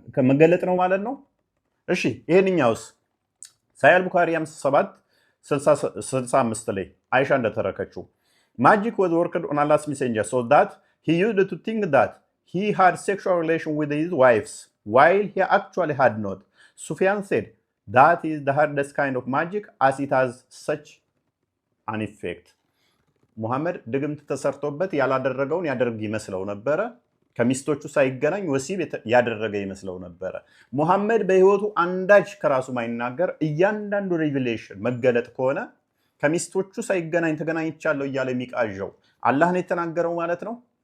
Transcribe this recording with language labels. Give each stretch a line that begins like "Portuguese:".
Amharic: መገለጥ ነው ማለት ነው። እሺ ይሄንኛውስ ሳሂህ አልቡኻሪ 57-65 ላይ አይሻ እንደተረከችው
English: magic was worked on Allah's messenger so that he used to think that he had sexual relation with his wives while he actually had not. Sufyan said that is the hardest kind of magic as it has such an effect.
Amharic: ሙሐመድ ድግምት ተሰርቶበት ያላደረገውን ያደርግ ይመስለው ነበረ። ከሚስቶቹ ሳይገናኝ ወሲብ ያደረገ ይመስለው ነበረ። ሙሐመድ በህይወቱ አንዳች ከራሱ ማይናገር እያንዳንዱ ሪቪሌሽን መገለጥ ከሆነ ከሚስቶቹ ሳይገናኝ ተገናኝቻለሁ እያለ የሚቃዣው አላህ ነው የተናገረው ማለት ነው።